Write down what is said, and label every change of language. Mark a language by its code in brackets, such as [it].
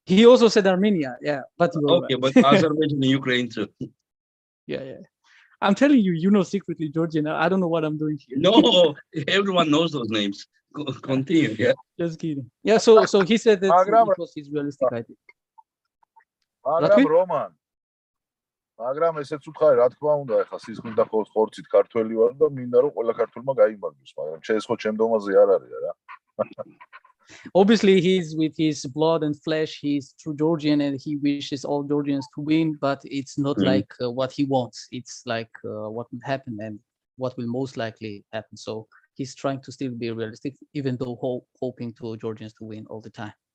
[en] he also said Armenia, yeah, but you were Okay, right. but Azerbaijan and Ukraine too. Yeah. I'm telling you, you know secretly Georgian. I don't know what I'm doing here. No, everyone knows those names. Continue, yeah. Just kidding. Yeah, so he said that [ka] მაგრამ [en] it was his realistic idea. [ka] მაგრამ რომან მაგრამ ესეც უთხარი, რა თქმა უნდა, ეხლა სისხლით და ხორცით ქართველი ვარ და მინდა რომ ყველა ქართველმა გაიმარჯვოს, მაგრამ ეს ხო ჩემ დომაზე არ არის რა. [en] Obviously, he's with his blood and flesh. He's true Georgian, and he wishes all Georgians to win. But it's not like what he wants. It's like what will happen and what will most likely happen. So he's trying to still be realistic, even though hoping to Georgians to win all the time.